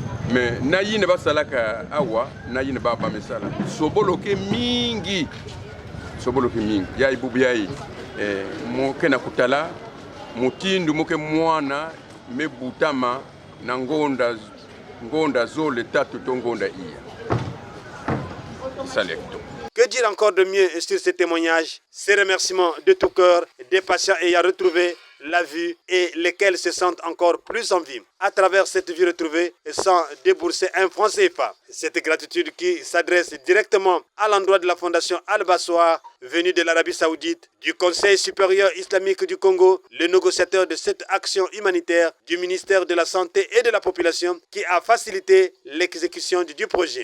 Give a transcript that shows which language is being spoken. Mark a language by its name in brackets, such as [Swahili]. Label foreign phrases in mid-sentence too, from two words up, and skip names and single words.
[Kongo] mais nayi ne basalaka awa nayi ne baba mesala soboloke mingi ya ibubu yayi moke na kutala mutindu moke mwana mebutama na ngonda zole tatu to ngonda iya salecto. [French] Que dire encore de mieux sur ces témoignages, ces remerciements de tout cœur des patients ayant retrouvé la vue et lesquels se sentent encore plus en vie à travers cette vue retrouvée sans débourser un franc CFA. Cette gratitude qui s'adresse directement à l'endroit de la Fondation Al-Bassoir, venue de l'Arabie Saoudite, du Conseil supérieur islamique du Congo, le négociateur de cette action humanitaire du ministère de la Santé et de la Population qui a facilité l'exécution du projet.